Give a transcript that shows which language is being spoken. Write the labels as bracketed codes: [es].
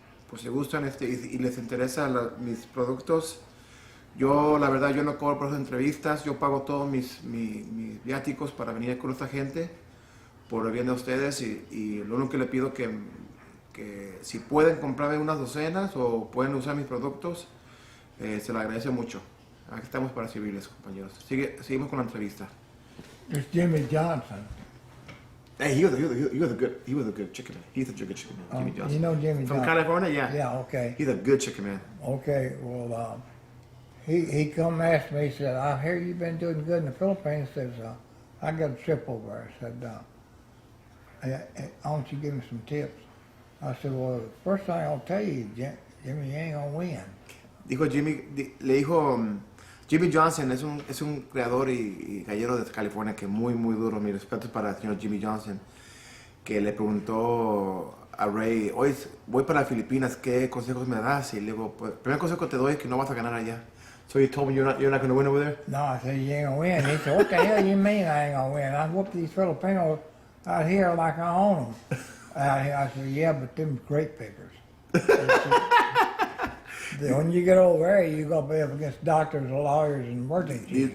[es] Pues si gustan y les interesa mis productos, yo la verdad yo no cobro por las entrevistas, yo pago todos mis viáticos para venir con esta gente por el bien de ustedes y lo único que le pido que si pueden comprarme unas docenas o pueden usar mis productos, se lo agradece mucho. Aquí estamos para servirles, compañeros. Seguimos con la entrevista. [en] It's Jimmy Johnson. Hey, he was a good chicken man. He's a good chicken man, Jimmy Johnson. You know Jimmy From Johnson? California, yeah. Yeah, okay. He's a good chicken man. Okay, well, he come ask me, he said, I hear you've been doing good in the Philippines. Says, I got a trip over there. I said, why don't you give me some tips? I said, well, the first thing I'll tell you, Jimmy, you ain't gonna win. [es] Dijo le dijo, Jimmy Johnson es un creador y gallero de California que muy duro. Mi respeto para el señor Jimmy Johnson, que le preguntó a Ray, hoy voy para las Filipinas, ¿qué consejos me das? Y le digo, pues, el primer consejo que te doy es que no vas a ganar allá. [en] So you told me you're not going to win over there? No, I said, you ain't gonna win. He said, what the hell you mean I ain't gonna win? I whooped these Filipinos out here like I own them. I said, yeah, but them grape pickers. When you get over there, you're going to be up against doctors, lawyers, and emergency.